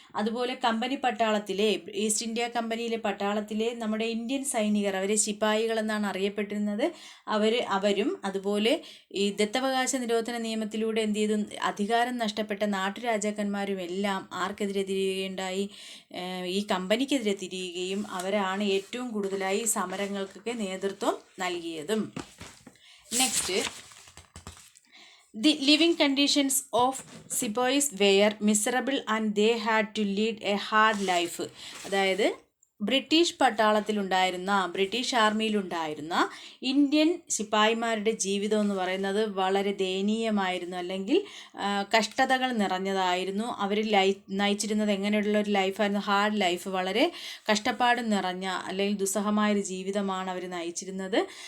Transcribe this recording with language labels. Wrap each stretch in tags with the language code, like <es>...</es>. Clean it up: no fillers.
<ml>അതുപോലെ company പട്ടാളത്തിലെ, east India കമ്പനിയിലെ പട്ടാളത്തിലെ നമ്മുടെ ഇന്ത്യൻ സൈനികർ, അവരെ ശിപായികൾ എന്നാണ് അറിയപ്പെട്ടിരുന്നത്, അവരും അതുപോലെ ഈ ദത്തവകാശ നിരോധന നിയമത്തിലൂടെ എന്ത് ചെയ്തു, അധികാരം നഷ്ടപ്പെട്ട നാട്ടുരാജാക്കന്മാരും എല്ലാം ആർക്കെതിരെ തിരിയുകയുണ്ടായി, ഈ കമ്പനിക്കെതിരെ തിരിയുകയും അവരാണ് ഏറ്റവും കൂടുതലായി സമരങ്ങൾക്കൊക്കെ നേതൃത്വം നൽകിയതും.</ml> <en>Next, the living conditions of sepoys were miserable and they had to lead a hard life.</en> <ml>അതായത് ബ്രിട്ടീഷ് പട്ടാളത്തിലുണ്ടായിരുന്ന, ബ്രിട്ടീഷ് ആർമിയിലുണ്ടായിരുന്ന ഇന്ത്യൻ ശിപ്പായിമാരുടെ ജീവിതം എന്ന് പറയുന്നത് വളരെ ദയനീയമായിരുന്നു, അല്ലെങ്കിൽ കഷ്ടതകൾ നിറഞ്ഞതായിരുന്നു. അവർ നയിച്ചിരുന്നത് എങ്ങനെയുള്ള ഒരു ലൈഫായിരുന്നു, ഹാർഡ് ലൈഫ്, വളരെ കഷ്ടപ്പാട് നിറഞ്ഞ അല്ലെങ്കിൽ ദുസ്സഹമായൊരു ജീവിതമാണ് അവർ നയിച്ചിരുന്നത്.</ml>